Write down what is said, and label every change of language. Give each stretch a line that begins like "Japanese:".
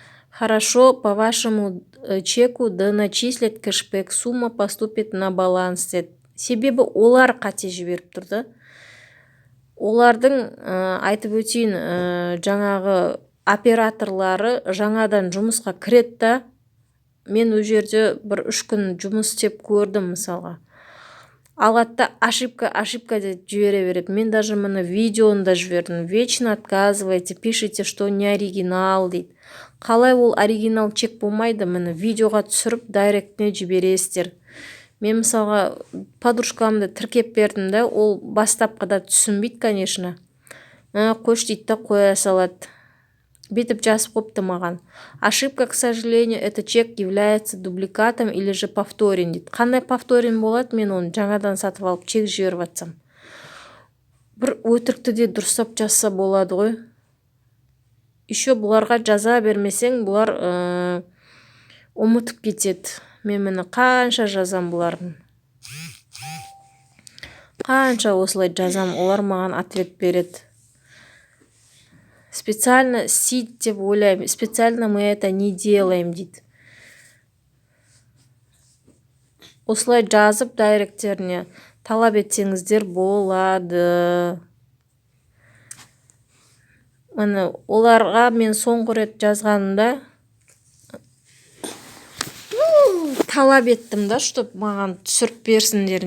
Russian: Хорошо, по вашему чеку да начислят кэшбэк, сумма поступит на баланс
Kazakh: деді. Себебі олар қате жіберіп тұрды. Олардың айтып өтейін, жаңағы операторлары жаңадан жұмысқа кіреді да, мен ол жерде бір 3 күн жұмыс істеп көрдім мысалға. Алғатта ошибка деп жібере береді. Мен даже мұны видеоны да жібердім.
Russian: Вечно отказывайте, пишите, что не оригинал
Kazakh: дейді. Қалай ол оригинал чек болмайды, мұны видеоға түсіріп дайректіне жібересіздер. Мен мысалға подружкамды тіркеп бердім да, ол бастапқыда түсінбейді, конечно. Қош дейді да қоя салады. Бетіп жазып қойыпты маған.
Russian: Ошибка, к сожалению, это чек является дубликатом или же повторен
Kazakh: дейді. Қандай повторен болады, мен оны жаңадан сатып алып чек жіберіп жатсам. Бір өтірікті де дұрыстап жазса болады ғой. Еще бұларға жаза бермесең, бұлар ұмытып кетеді. Мен мені қанша жазам бұлардың. Қанша осылай жазам, олар маған ответ береді. Специально сид деп ойлаймын.
Russian: Специально мы это не делаем
Kazakh: дейді. Осылай жазып дайректеріне талап етсеңіздер болады. Міне оларға мен соңғы рет жазғанымда талап еттім да, чтоб маған түсіріп берсіндер.